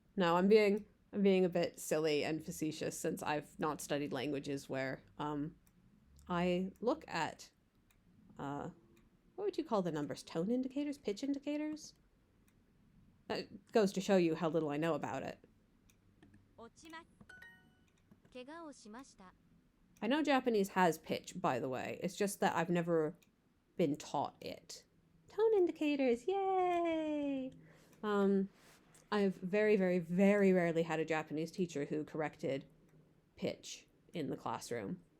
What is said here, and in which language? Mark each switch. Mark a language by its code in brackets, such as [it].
[en] No, I'm being a bit silly and facetious since I've not studied languages where I look at what would you call the numbers? Tone indicators? Pitch indicators? That goes to show you how little I know about it. [ja] 落ちます怪我をしました [en] I know Japanese has pitch, by the way. It's just that I've never been taught it. Tone indicators, yay! I've very, very, very rarely had a Japanese teacher who corrected pitch in the classroom.